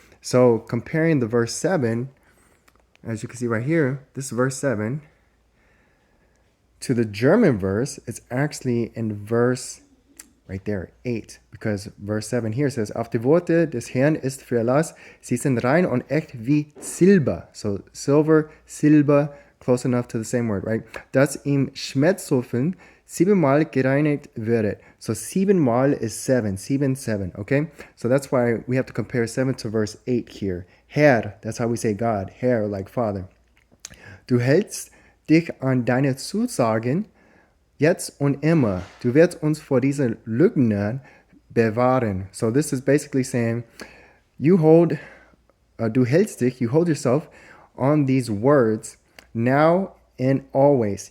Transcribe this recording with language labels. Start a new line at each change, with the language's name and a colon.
English: So comparing the verse 7, as you can see right here, this verse 7, to the German verse, it's actually in verse right there, 8, because verse 7 here says,
German: auf die Worte des Herrn ist Verlass, sie sind rein und echt wie Silber.
English: So silver, silber, close enough to the same word, right?
German: Dass im Schmelzofen 7-mal gereinigt wird.
English: So 7-mal is 7, 7, 7, okay? So that's why we have to compare 7 to verse 8 here. Herr, that's how we say God, Herr, like Father.
German: Du hältst dich an deine Zusagen, jetzt und immer. Du wirst uns vor diesen Lügnern bewahren.
English: So this is basically saying,
German: du hältst dich,
English: you hold yourself on these words now and always.